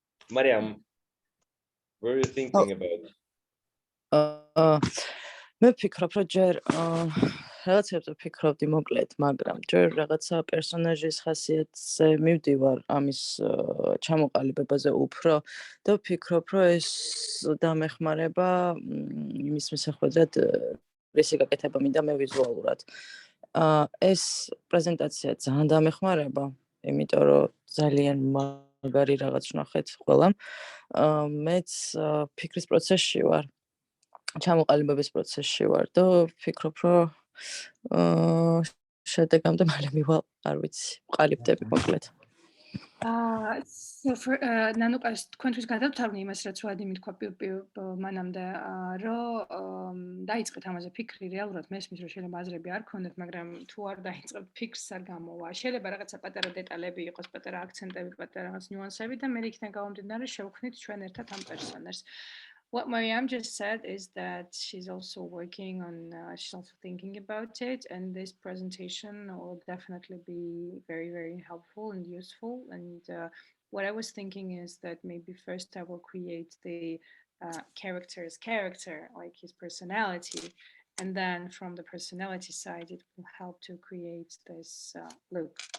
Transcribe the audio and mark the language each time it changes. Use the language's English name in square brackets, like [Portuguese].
[English] Mariam, what are you thinking about? [Georgian] მე ვფიქრობ, რომ ჯერ რაღაცებზე ვფიქრობდი მოკლედ, მაგრამ ჯერ რაღაცა პერსონაჟის ხასიათზე მივდივარ ამის ჩამოყალიბებაზე უფრო და ვფიქრობ, რომ ეს დამეხმარება იმის მისახვედრად რისი გაკეთება მინდა მე ვიზუალურად. ეს პრეზენტაცია ძალიან დამეხმარება, იმიტომ რომ ძალიან მაგარი რაღაც ვნახეთ ყველამ. მეც ფიქრის პროცესში ვარ, ჩამოყალიბების პროცესში ვარ და ვფიქრობ, რომ შედეგამდე მალე მივალ, არ ვიცი, ვყალიბდები მოკლედ. [English] So for [Georgian] ნანუკას თქვენთვის გადავთვალნი იმას, რაც ვადიმი თქვა მანამდე, რომ დაიწყეთ ამაზე ფიქრი, რეალურად მესმის, რომ შეიძლება აზრები არ ქონდეთ, მაგრამ თუ არ დაიწყებთ ფიქრს არ გამოვა. შეიძლება რაღაცა პატარა დეტალები იყოს, პატარა აქცენტები, პატარა რაღაც ნიუანსები და მე იქიდან გამომდინარე შევქმნით ჩვენ ერთად ამ პერსონაჟს. [English] What Mariam just said is that she's also working on, she's also thinking about it, and this presentation will definitely be very, very helpful and useful. And what I was thinking is that maybe first I will create the character's character, like his personality, and then from the personality side, it will help to create this look.